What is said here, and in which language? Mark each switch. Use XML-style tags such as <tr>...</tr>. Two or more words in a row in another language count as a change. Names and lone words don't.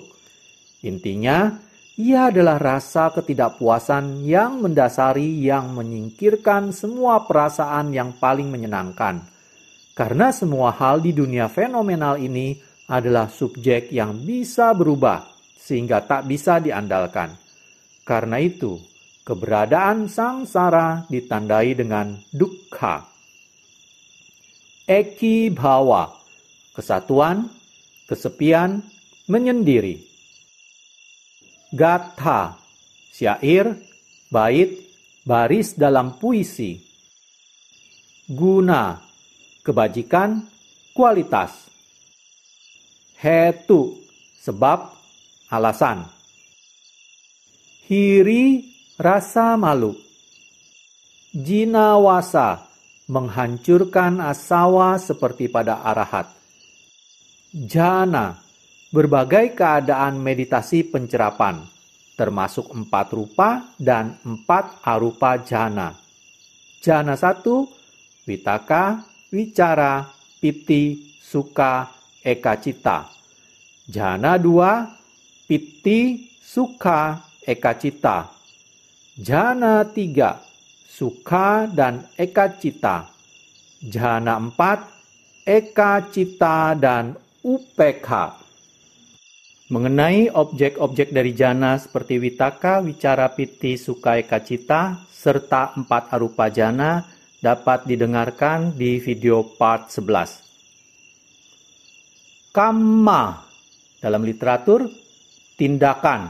<id>Intinya, ia adalah rasa ketidakpuasan yang mendasari yang menyingkirkan semua perasaan yang paling menyenangkan. Karena semua hal di dunia fenomenal ini adalah subjek yang bisa berubah sehingga tak bisa diandalkan. Karena itu, keberadaan sangsara ditandai dengan dukkha.</id> <pi>Eki bhava,</pi> <id>kesatuan, kesepian, menyendiri. Gatha, syair, bait, baris dalam puisi. Guna, kebajikan, kualitas. Hetu, sebab, alasan. Hiri, rasa malu. Jinawasa, menghancurkan asawa seperti pada arahat. Jhana, berbagai keadaan meditasi pencerapan, termasuk 4 rupa dan 4</id> <pi>arupa jhana. Jhana 1, vitaka, wicara, piti, sukha, ekacita. Jhana 2, piti, sukha, ekacita. Jhana 3, sukha dan ekacita. Jhana 4, ekacita dan upekha.</pi> <id>Mengenai objek-objek dari jana seperti</id> <pi>Vitaka, Wicara, Piti, Sukai, Kacita,</pi> <id>serta 4</id> <pi>arupa jana</pi> <id>dapat didengarkan di video part 11. Kamma dalam literatur, tindakan.</id>